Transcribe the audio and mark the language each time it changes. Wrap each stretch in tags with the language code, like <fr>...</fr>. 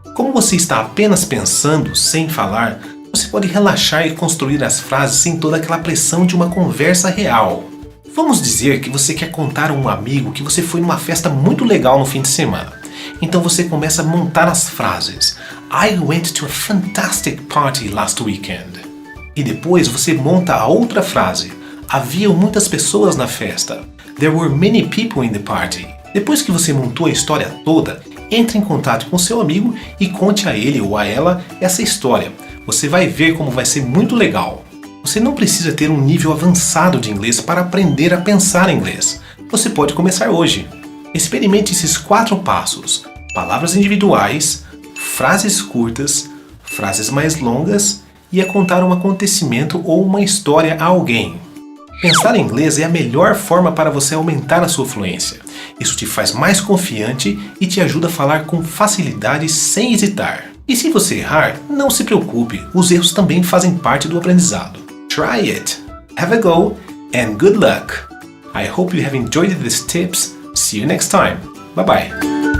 <pt>Como você está apenas pensando, sem falar, você pode relaxar e construir as frases sem toda aquela pressão de uma conversa real. Vamos dizer que você quer contar a um amigo que você foi numa festa muito legal no fim de semana. Então você começa a montar as frases.</pt> <en>I went to a fantastic party last weekend.</en> <pt>E depois você monta a outra frase. Havia muitas pessoas na festa.</pt> <en>There were many people in the party.</en> <pt>Depois que você montou a história toda, entre em contato com seu amigo e conte a ele ou a ela essa história. Você vai ver como vai ser muito legal. Você não precisa ter um nível avançado de inglês para aprender a pensar em inglês. Você pode começar hoje. Experimente esses 4 passos: palavras individuais, frases curtas, frases mais longas e a contar um acontecimento ou uma história a alguém. Pensar em inglês é a melhor forma para você aumentar a sua fluência. Isso te faz mais confiante e te ajuda a falar com facilidade sem hesitar. E se você errar, não se preocupe, os erros também fazem parte do aprendizado.</pt> <en>Try it, have a go, and good luck! I hope you have enjoyed these tips. See you next time. Bye bye!</en>